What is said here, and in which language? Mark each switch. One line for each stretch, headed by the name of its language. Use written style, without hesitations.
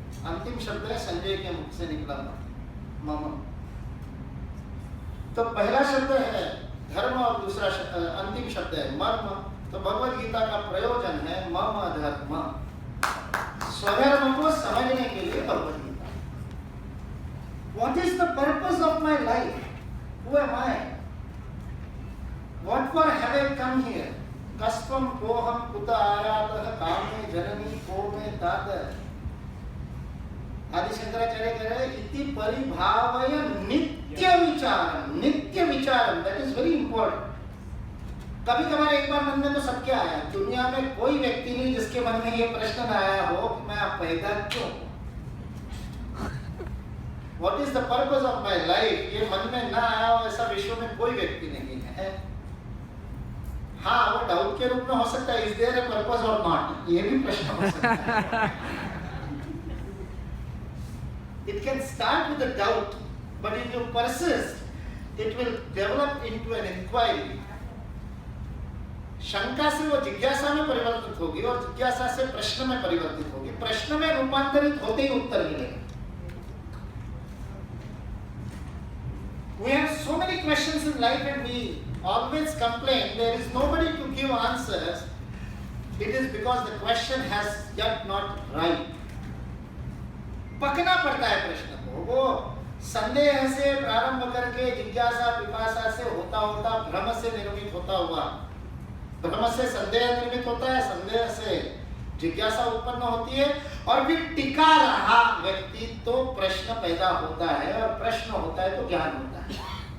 Hindi: अंतिम शब्द है संजय के मुख से निकला मम। तो पहला शब्द है धर्म और दूसरा अंतिम शब्द है मर्म। तो भगवद गीता का प्रयोजन है मम धर्म, स्वधर्म को समझने के लिए Bhagavad Gita.
English: What is the purpose of my life? Who am I? What for have I come here?
Sanskrit: Kaspam koham kuta ayatah kame janani ko me tat।
Hindi: आदि शंकराचार्य कह रहे हैं
Sanskrit: इति परिभावय नित्य विचारम।
Hindi: नित्य विचारम,
English: That is very important.
Hindi: कभी कभार एक बार मन में तो सबके आया, दुनिया में कोई व्यक्ति नहीं जिसके मन में ये प्रश्न न आया हो कि मैं पैदा क्यों,
English: what is the purpose of my life,
Hindi: ये मन में ना आया हो ऐसा विश्व में कोई व्यक्ति नहीं है। हाँ, वो डाउट के रूप में हो सकता है,
English: is there a purpose
Hindi: और नॉट, ये भी प्रश्न हो सकता है।
English: It can start with a doubt, but if you persist, it will develop into an inquiry.
Hindi: शंका से वो जिज्ञासा में परिवर्तित होगी और जिज्ञासा से प्रश्न में परिवर्तित होगी, प्रश्न में रूपांतरित होते ही उत्तर मिलेगा।
English: We have so many questions in life and we always complain there is nobody to give answers. It is because the question has yet not right.
Hindi: पकना पड़ता है प्रश्न को, वो संदेह से प्रारंभ करके जिज्ञासा पिपासा से होता होता भ्रम से निर्मित होता हुआ, भ्रम से संदेह निर्मित होता है, संदेह से जिज्ञासा उत्पन्न होती है और फिर टिका रहा व्यक्ति तो प्रश्न पैदा होता है और प्रश्न होता है तो ज्ञान होता है।